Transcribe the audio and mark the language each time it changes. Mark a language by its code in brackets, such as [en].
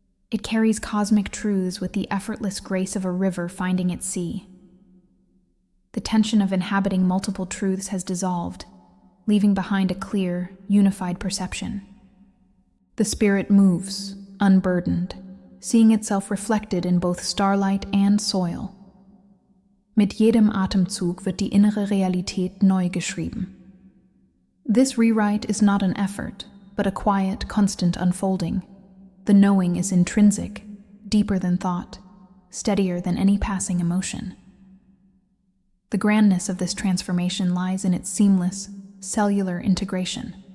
[en] It carries cosmic truths with the effortless grace of a river finding its sea. The tension of inhabiting multiple truths has dissolved, leaving behind a clear, unified perception. The spirit moves, unburdened, seeing itself reflected in both starlight and soil. [de] Mit jedem Atemzug wird die innere Realität neu geschrieben. [en] This rewrite is not an effort, but a quiet, constant unfolding. The knowing is intrinsic, deeper than thought, steadier than any passing emotion. The grandness of this transformation lies in its seamless, cellular integration.